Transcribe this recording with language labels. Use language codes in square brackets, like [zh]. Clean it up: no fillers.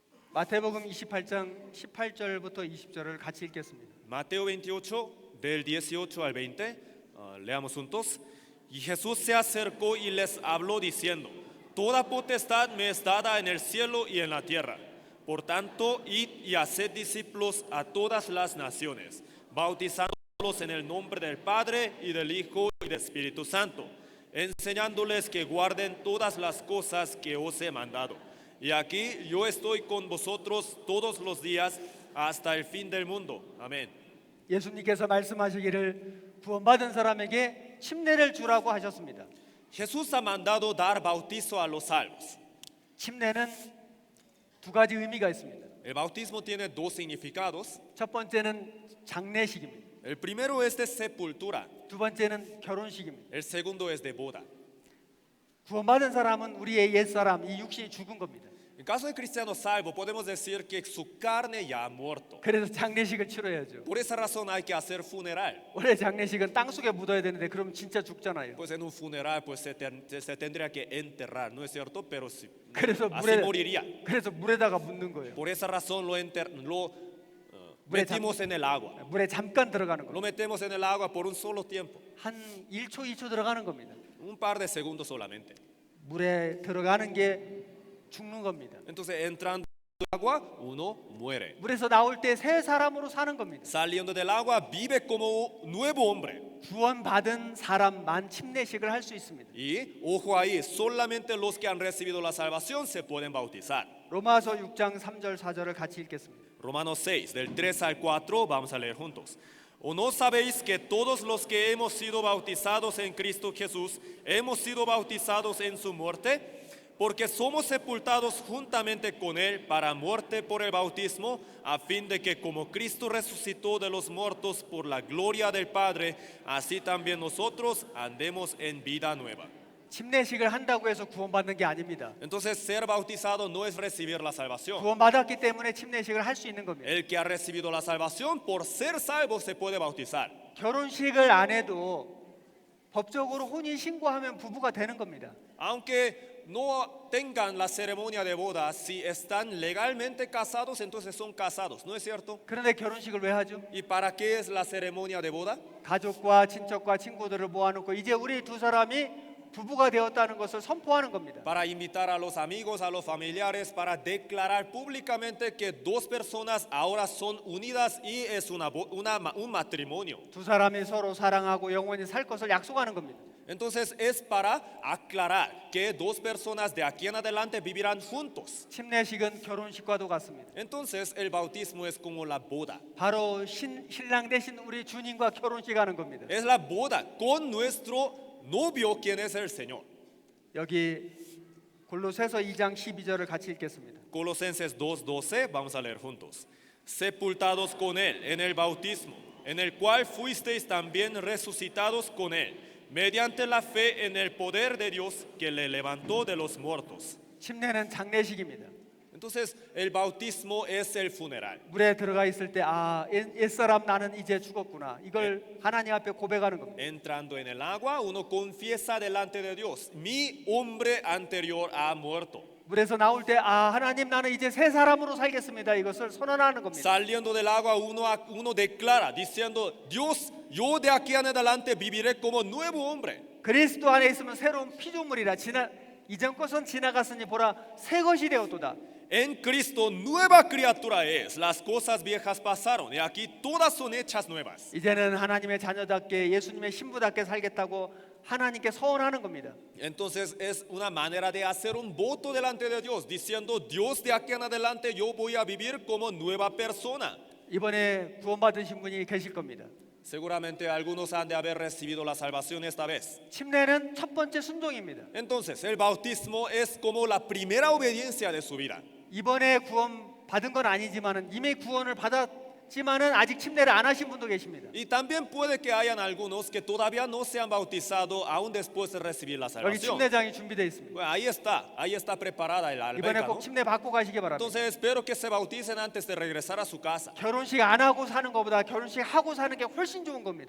[ko] 마태복음 28장 18절부터 20절을 같이 읽겠습니다. [es] Mateo 28, del 18 al 20, leamos juntos. Y Jesús se acercó y les habló diciendo: Toda potestad me es dada en el cielo y en la tierra. Por tanto, id y haced discípulos a todas las naciones, bautizándolos en el nombre del Padre y del Hijo y del Espíritu Santo, enseñándoles que guarden todas las cosas que os he mandado. Y aquí yo estoy con vosotros todos los días hasta el fin del mundo. Amén. [ko] 예수님께서 말씀하시기를 구원받은 사람에게 침례를 주라고 하셨습니다. [es] Jesús ha mandado dar bautizo a los salvos. [ko] 침례는 두 가지 의미가 있습니다. [es] El bautismo tiene dos significados. [ko] 첫 번째는 장례식입니다. [es] El primero es de sepultura. [ko] 두 번째는 결혼식입니다. [es] El segundo es de boda. [ko] 구원받은 사람은 우리의 옛사람, 이 육신이 죽은 겁니다. [es] En caso de cristiano salvo, podemos decir que su carne ya ha muerto. [ko] 그래서 장례식을 치러야죠. [es] Por esa razón hay que hacer funeral. [ko] 원래 장례식은 땅 속에 묻어야 되는데 그럼 진짜 죽잖아요. [es] Pues en un funeral pues se tendría que enterrar, ¿no es cierto? Pero sí, [ko] 그래서 [es] así moriría. [ko] 그래서 물에다가 묻는 거예요. [es] Por esa razón lo metimos en el agua. [ko] 물에 잠깐 들어가는 [es] Lo [ko] 겁니다. [es] metemos en el agua por un solo tiempo, [ko] 한 1초, 2초 들어가는 겁니다. [es] un par de segundos solamente. [ko] 물에 들어가는 게 죽는 겁니다. [es] Entonces entrando en el agua uno muere. [ko] 물에서 나올 때 새 사람으로 사는 겁니다. [es] Saliendo del agua vive como un nuevo hombre. [ko] 구원받은 사람만 침례식을 할 수 있습니다. [es] Y ojo ahí, solamente los que han recibido la salvación se pueden bautizar. [ko] 로마서 6장 3절 4절을 같이 읽겠습니다. [es] Romanos 6, del 3 al 4, vamos a leer juntos. ¿O no sabéis que todos los que hemos sido bautizados en Cristo Jesús hemos sido bautizados en su muerte? Porque somos sepultados juntamente con Él para muerte por el bautismo, a fin de que como Cristo resucitó de los muertos por la gloria del Padre, así también nosotros andemos en vida nueva. [ko] 침례식을 한다고 해서 구원받는 게 아닙니다. [es] Entonces ser bautizado no es recibir la salvación. [ko] 구원받았기 때문에 침례식을 할 수 있는 겁니다. [es] El que ha recibido la salvación, por ser salvo, se puede bautizar. [ko] 결혼식을 안 해도 법적으로 혼인 신고하면 부부가 되는 겁니다. [es] Aunque no tengan la ceremonia de boda, si están legalmente casados, entonces son casados, ¿no es cierto? [ko] 그런데 결혼식을 왜 하죠? [es] ¿Y para qué es la ceremonia de boda? [ko] 가족과 친척과 친구들을 모아놓고 이제 우리 두 사람이 부부가 되었다는 것을 선포하는 겁니다. [es] Para invitar a los amigos, a los familiares, para declarar públicamente que dos personas ahora son unidas y es un matrimonio. [ko] 두 사람이 서로 사랑하고 영원히 살 것을 약속하는 겁니다. [es] Entonces es para aclarar que dos personas de aquí en adelante vivirán juntos. [ko] 침례식은 결혼식과도 같습니다. [es] Entonces el bautismo es como la boda. [ko] 바로 신랑 대신 우리 주님과 결혼식 하는 겁니다. [es] Es la boda con nuestro novio, quien es el Señor. [ko] 여기 골로새서 2장 12절을 같이 읽겠습니다. [es] Colosenses 2:12, vamos a leer juntos. Sepultados con él en el bautismo, en el cual fuisteis también resucitados con él, mediante la fe en el poder de Dios que le levantó de los muertos. [ko] 침례는 장례식입니다. [es] Entonces el bautismo es el funeral. [ko] 물에 들어가 있을 때 옛사람 나는 이제 죽었구나. 이걸 하나님 앞에 고백하는 겁니다. [es] Entrando en el agua, uno confiesa delante de Dios, mi hombre anterior ha muerto. [ko] 물에서 나올 때 하나님 나는 이제 새 사람으로 살겠습니다. 이것을 선언하는 겁니다. [es] Saliendo del agua, uno declara diciendo, Dios, yo de aquí en adelante viviré como nuevo hombre. [ko] 그리스도 안에 있으면 새로운 피조물이라 이전 것은 지나갔으니 보라 새 것이 되었도다. [es] En Cristo nueva criatura es, las cosas viejas pasaron y aquí todas son hechas nuevas. [ko] 이제는 하나님의 자녀답게 예수님의 신부답게 살겠다고 하나님께 서원하는 겁니다. [es] Entonces es una manera de hacer un voto delante de Dios, diciendo, Dios de aquí en adelante yo voy a vivir como nueva persona. [ko] 이번에 구원받으신 분이 계실 겁니다. [es] Seguramente algunos han de haber recibido la salvación esta vez. [ko] 침례는 첫 번째 순종입니다. [es] Entonces el bautismo es como la primera obediencia de su vida. [ko] 이번에 구원 받은 건 아니지만은 이미 구원을 받았지만은 아직 침례를 안 하신 분도 계십니다. [es] Y también puede que hayan algunos que todavía no se han bautizado aún después de recibir la [ko] 여기 [es] salvación. [ko] 침례장이 준비되어 있습니다. [es] Bueno, ahí está preparada la [ko] 이번에 [es] alberca, [ko] 꼭 [es] ¿no? [ko] 침례 받고 가시기 바랍니다. [es] Entonces espero que se bauticen antes de regresar a su casa. [ko] 결혼식 안 하고 사는 것보다 결혼식 하고 사는 게 훨씬 좋은 겁니다.